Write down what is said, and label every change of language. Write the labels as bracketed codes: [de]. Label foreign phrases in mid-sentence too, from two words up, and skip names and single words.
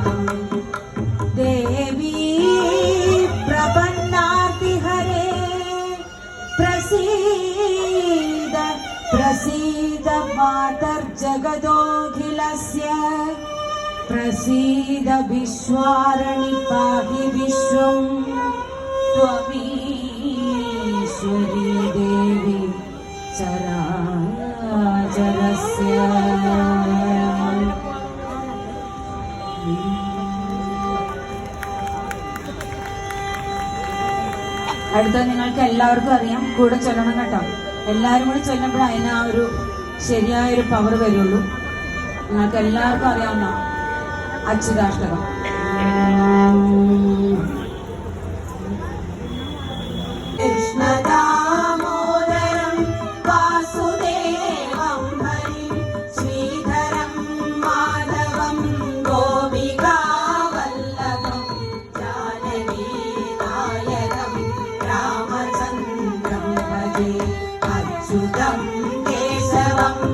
[sa] देवी प्रपन्नार्तिहरे प्रसीद प्रसीद मातर्जगदोऽखिलस्य प्रसीद विश्वारणि पाहि विश्वं त्वमीश्वरी देवी चराचरस्य [ml] അടുത്തത് നിങ്ങൾക്ക് എല്ലാവർക്കും അറിയാം, കൂടെ ചൊല്ലണം കേട്ടോ. എല്ലാവരും കൂടി ചൊല്ലുമ്പോൾ അതിന് ആ ഒരു ശരിയായൊരു പവർ വരുള്ളൂ. നിങ്ങൾക്ക് എല്ലാവർക്കും അറിയാവുന്ന അച്യുതാഷ്ടകം. [sa] कृष्णदामोदरं वासुदेवं हरिं श्रीधरं माधवं गोपिकावल्लभं जानकीनायकं रामचन्द्रं भजे अच्युतं केशवं